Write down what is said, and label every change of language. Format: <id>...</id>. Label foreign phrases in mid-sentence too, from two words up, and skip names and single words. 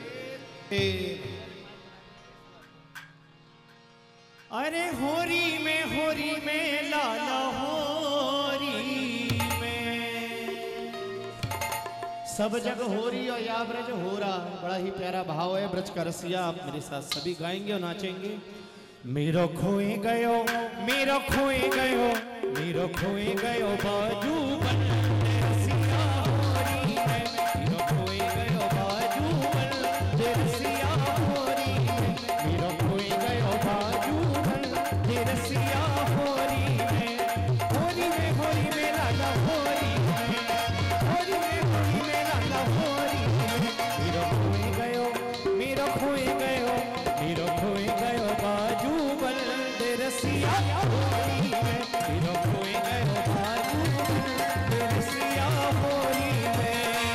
<bra>अरे होरी में लाला होरी में, सब जग होरी और या ब्रज हो रहा।</bra> <hi>बड़ा ही प्यारा भाव है ब्रज का रसिया। आप मेरे साथ सभी गाएंगे और नाचेंगे।</hi> <bra>मेरो खोए गयो, मेरो खोए गयो, मेरो खोए गयो बाजू बन रसिया होरी में। मेरो खोए गयो बाजू बन रसिया होरी में। मेरो खोए गयो बाजू बन रसिया होरी में। होरी में लाला होरी में, होरी में लाला होरी में। मेरो खोए गयो, मेरो खोए गयो, मेरो खोए गयो बाजू बन रसिया होरी में। मेरो खोए गयो बाजू बन रसिया होरी में।</bra>